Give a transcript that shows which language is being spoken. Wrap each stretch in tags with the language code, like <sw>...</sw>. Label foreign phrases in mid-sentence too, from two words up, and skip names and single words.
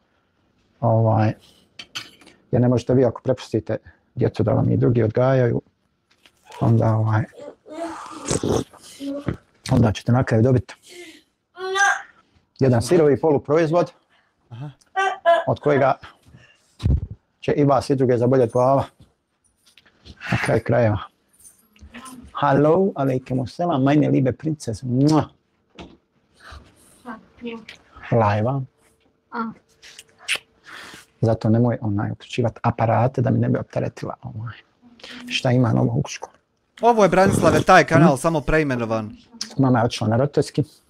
<bs>Jer ne možete vi ako prepustite djecu da vam i drugi odgajaju, onda ćete na kraju dobiti jedan sirovi poluproizvod od kojega će i vas i druge zaboljeti glava na kraju krajeva.</bs> <de>Hallo,</de> <ar>alaikum selam,</ar> <de>meine liebe Prinzessin.</de> <bs>Lajva. Zato nemoj uključivati aparate da mi ne bi opteretila šta ima novo u školu. Ovo je Branislave taj kanal, samo preimenovan. Mama je otišla na roditeljski.</bs>